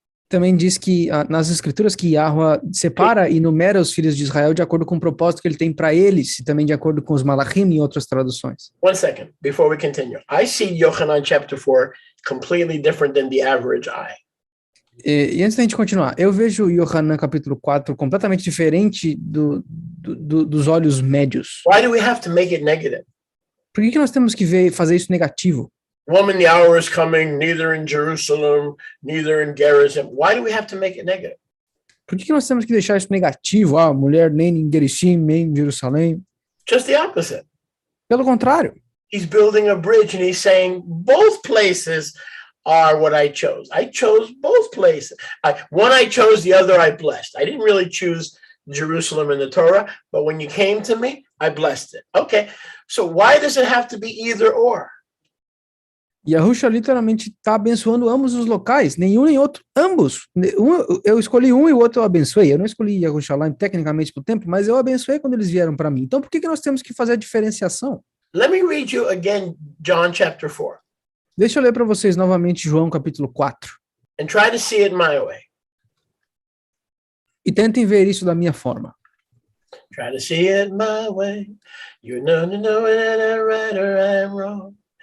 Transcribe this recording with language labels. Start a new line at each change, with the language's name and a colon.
Portuguese: Também diz que nas escrituras que Yahweh separa e numera os filhos de Israel de acordo com o propósito que ele tem para eles, e também de acordo com os malachim e outras traduções.
English: One second, before we continue. I see Yochanan chapter 4 completely different than the average eye.
Portuguese: E antes da gente continuar, eu vejo Yohanan capítulo 4 completamente diferente dos olhos médios.
English: Why do we have to make it negative?
Portuguese: Por que nós temos que fazer isso negativo?
English: Woman, the hour is coming, neither in Jerusalem, neither in Gerizim. Why do we have to make it negative?
Portuguese: Por que nós temos que deixar isso negativo? Mulher nem em Gerizim, nem em Jerusalém.
English: Just the opposite.
Portuguese: Pelo contrário.
English: He's building a bridge and he's saying both places are what I chose. I chose both places. One I chose, the other I blessed. I didn't really choose Jerusalem in the Torah, but when you came to me, I blessed it. Okay, so why does it have to be either or?
Portuguese: Yahusha literalmente está abençoando ambos os locais, nenhum nem outro, ambos. Eu escolhi um e o outro eu abençoei. Eu não escolhi Yahushalayim tecnicamente para o templo, mas eu abençoei quando eles vieram para mim. Então por que nós temos que fazer a diferenciação?
English: Let me read you again John chapter 4.
Portuguese: Deixa eu ler para vocês novamente João capítulo 4.
English: And try to see it my way.
Portuguese: E tentem ver isso da minha forma.
English: Try to see it my way. You know that I'm right or I'm wrong.